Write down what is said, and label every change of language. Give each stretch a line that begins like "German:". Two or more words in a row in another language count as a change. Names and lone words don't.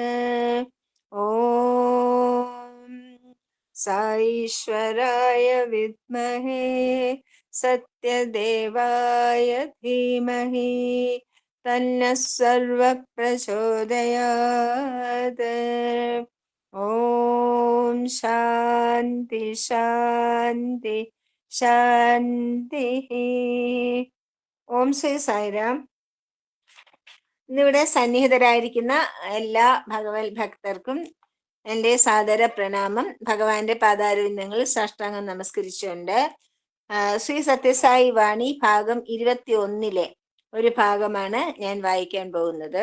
Sanskrit: ॐ साईश्वराय विद्महे सत्यदेवाय धीमहि तन्नः सर्वः प्रचोदयात्. ॐ शान्ति शान्ति शान्तिः. ഓം ശ്രീ സായിരാം.
Malayalam: ഇന്നിവിടെ സന്നിഹിതരായിരിക്കുന്ന എല്ലാ ഭഗവത് ഭക്തർക്കും എൻ്റെ സാദര പ്രണാമം. ഭഗവാന്റെ പാതാരവിന്ദങ്ങളിൽ സാഷ്ടാംഗം നമസ്കരിച്ചുകൊണ്ട് ശ്രീ സത്യസായി വാണി ഭാഗം 21 ഒരു ഭാഗമാണ് ഞാൻ വായിക്കാൻ പോകുന്നത്.